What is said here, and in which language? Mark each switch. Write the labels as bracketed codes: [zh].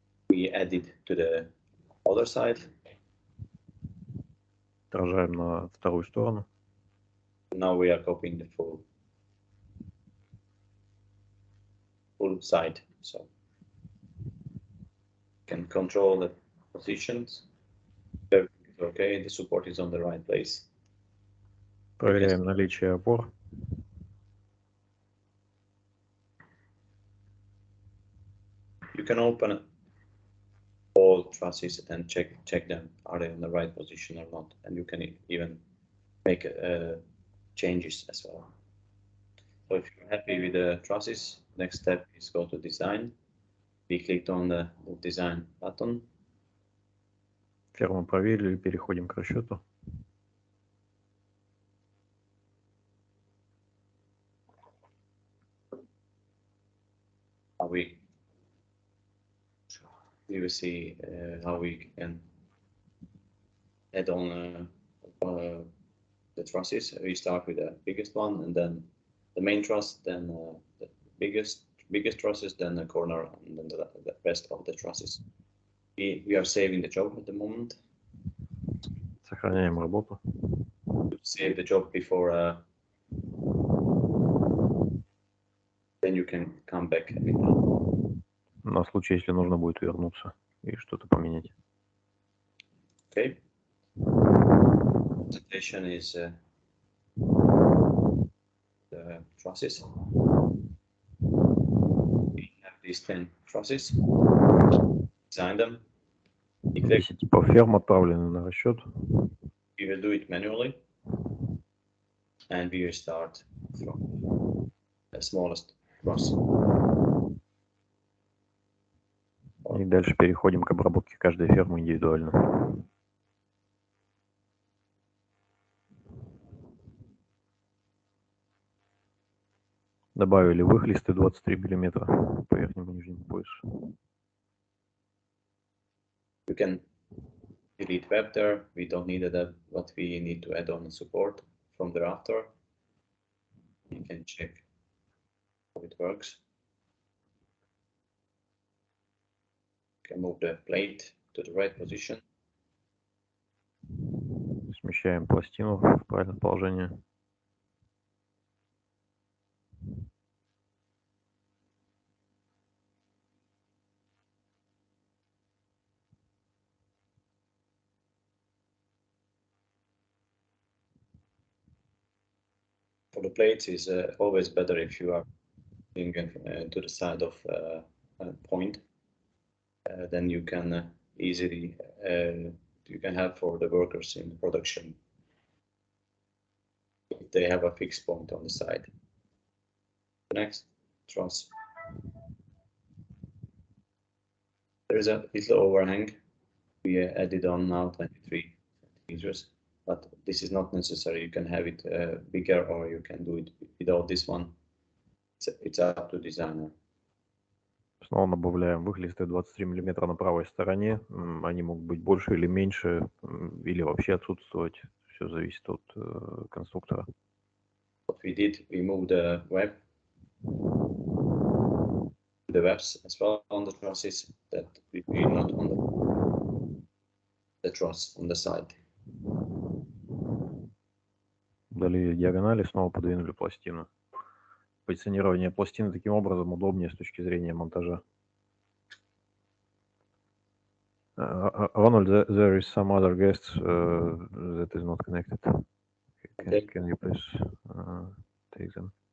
[en] We added to the other side. [ru] Отражаем на вторую сторону. [en] Now we are copying the full side, so you can control the positions. Everything is okay. The support is on the right place. [ru] Проверяем наличие опор. [en] You can open all trusses and check them, are they in the right position or not, and you can even make changes as well. So if you're happy with the trusses, next step is go to design. We clicked on the design button. [ru] Ферму проверили, переходим к расчету. [en] We will see how we can add on the trusses. We start with the biggest one, and then the main truss, then the biggest trusses, then the corner, and then the rest of the trusses. We are saving the job at the moment. [ru] Сохраняем работу. [en] Save the job before then you can come back and be done. [ru] На случай, если нужно будет вернуться и что-то поменять. [en] Okay. Presentation is the trusses. We have these 10 trusses. Design them. [ru] 10 типов ферм отправлены на расчет. [en] We will do it manually, and we will start from the smallest truss. [ru] И дальше переходим к обработке каждой фермы индивидуально. Добавили выхлесты 23 мм по верхнему и нижнему поясу. [en] You can delete web there. We don't need that, but we need to add on support from the rafter. You can check how it works. You can move the plate to the right position. [ru] Смещаем пластину в правильное положение. [en] For the plates, is always better if you are going to the side of a point. Then you can easily you can have for the workers in production if they have a fixed point on the side. The next truss. There is a little overhang. We added on now 23 centimeters. but this is not necessary. You can have it bigger, or you can do it without this one. It's up to designer. [ru] Снова добавляем выхлесты 23 мм на правой стороне. Они могут быть больше или меньше, или вообще отсутствовать. Все зависит от конструктора. [en] What we did, we moved the webs as well on the trusses, that we not on the truss on the side. [ru] Удалили диагонали, снова подвинули пластину. Позиционирование пластины таким образом удобнее с точки зрения монтажа. [en] Ronald, there is some other guest that is not connected. Can you please take them?